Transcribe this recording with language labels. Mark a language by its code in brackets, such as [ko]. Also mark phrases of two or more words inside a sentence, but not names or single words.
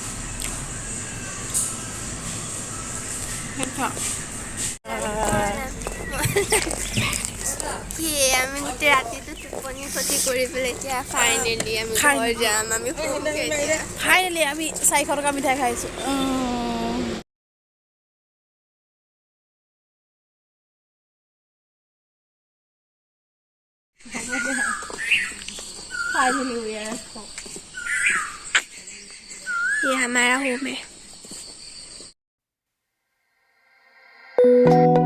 [as] কি আমি গোটেই ৰাতিটো টোপনি ক্ষতি কৰি পেলাই এতিয়া ফাইনেলি আমি ঘৰ যাম আমি ফাইনেলি আমি 400 টকা মিঠাই খাইছোঁ [en] finally we are home [hi] ये हमारा होम है